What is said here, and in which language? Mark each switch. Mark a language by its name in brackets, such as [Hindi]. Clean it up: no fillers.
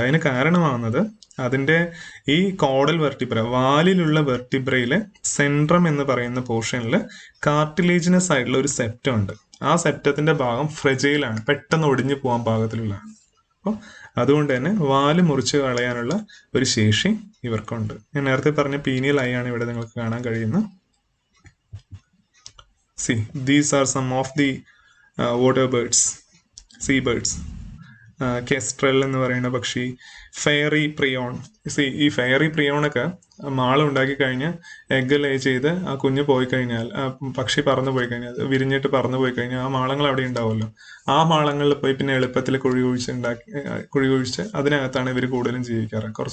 [Malayalam] അതിന് കാരണമാവുന്നത് അതിന്റെ ഈ കോഡൽ വെർട്ടിബ്ര, വാലിലുള്ള വെർട്ടിബ്രയിലെ സെൻട്രം എന്ന് പറയുന്ന പോർഷനിൽ കാർട്ടിലേജിനസ് ആയിട്ടുള്ള ഒരു സെപ്റ്റം ഉണ്ട്. ആ സെപ്റ്റത്തിന്റെ ഭാഗം ഫ്രെജൈലാണ്, പെട്ടെന്ന് ഒടിഞ്ഞു പോകാൻ പാകത്തിലുള്ളതാണ്. അപ്പോൾ അതുകൊണ്ട് തന്നെ വാല് മുറിച്ച് കളയാനുള്ള ഒരു ശേഷി ഇവർക്കുണ്ട്. ഞാൻ നേരത്തെ പറഞ്ഞ പീനിയൽ ഐ ആണ് ഇവിടെ നിങ്ങൾക്ക് കാണാൻ കഴിയുന്നത്. [English] See, these are some of the water birds, sea birds. [Malayalam] Kestrel എന്ന് പറയുന്ന പക്ഷി, ഫെയറി പ്രിയോൺ. ഈ ഫെയറി പ്രിയോണൊക്കെ മാളം ഉണ്ടാക്കി കഴിഞ്ഞ് എഗ് ലേ ചെയ്ത് ആ കുഞ്ഞ് പോയി കഴിഞ്ഞാൽ, ആ പക്ഷി പറന്നു പോയി കഴിഞ്ഞാൽ, വിരിഞ്ഞിട്ട് പറന്നു പോയി കഴിഞ്ഞാൽ ആ മാളങ്ങൾ അവിടെ ഉണ്ടാവുമല്ലോ. ആ മാളങ്ങളിൽ പോയി പിന്നെ എളുപ്പത്തിൽ കുഴി കുഴിച്ച് അതിനകത്താണ് ഇവർ കൂടുതലും ജീവിക്കാറ്.